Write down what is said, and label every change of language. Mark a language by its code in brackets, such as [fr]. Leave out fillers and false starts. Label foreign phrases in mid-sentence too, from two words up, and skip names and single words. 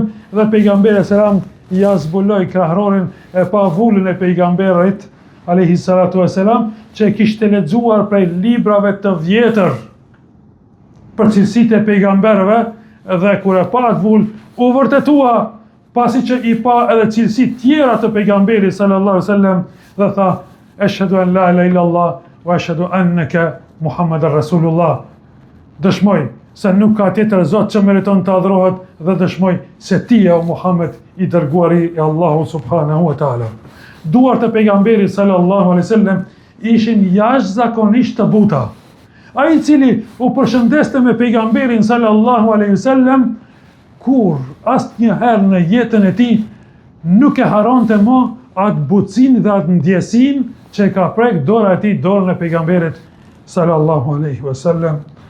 [sq] dhe pejgamberi sallam ja zbuloi krahrorin e pa vulën e pejgamberit [ar] عليه الصلاة والسلام, [sq] që kishte lexuar prej librave të vjetër për cilësitë e pejgamberëve, dhe kur e pa atë vulë u vërtetua, pasi që i pa edhe cilësitë tjera të pejgamberit [ar] صلى الله عليه وسلم, [sq] dhe tha [ar] أشهد أن لا إله إلا الله وأشهد أنك محمدا رسول الله. [sq] Dëshmoj se nuk ka tjetër Zot që meriton të adhurohet, dhe dëshmoj se ti o Muhammed i dërguari i Allahu [ar] سبحانه وتعالى. [sq] Duart e pejgamberit [ar] صلى الله عليه وسلم [sq] ishin jashtëzakonisht të buta. Ai i cili u përshëndeste me pejgamberin [ar] صلى الله عليه وسلم, [sq] kur asnjëherë në jetën e tij nuk e haronte më atë butësinë dhe atë ndjesinë që ka prek dora e tij dorën e pejgamberit [ar] صلى الله عليه وسلم.